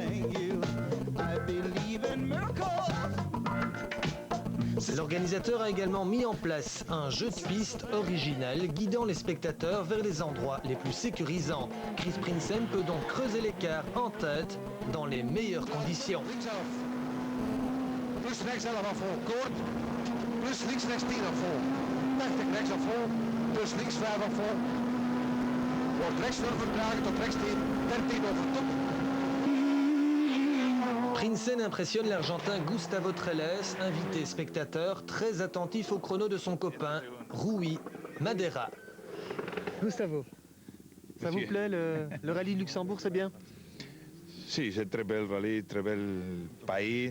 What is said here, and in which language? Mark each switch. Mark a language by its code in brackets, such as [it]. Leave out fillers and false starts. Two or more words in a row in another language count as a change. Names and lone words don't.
[fr] L'organisateur a également mis en place un jeu de piste original guidant les spectateurs vers les endroits les plus sécurisants. Chris Prinsen peut donc creuser l'écart en tête dans les meilleures conditions. [nl] Plus rechts 11 af vol, kort. Plus links rechts 10 af vol. 80 rechts af vol. Plus links 5 af vol. Wordt rechts 0 vertragen tot rechts 10. [fr] Prinsen impressionne l'Argentin Gustavo Trelles, invité spectateur très attentif au chrono de son copain, Rui Madeira. Gustavo, ça vous plaît le rallye de Luxembourg, c'est bien? Si, c'est très bel rallye, très bel pays.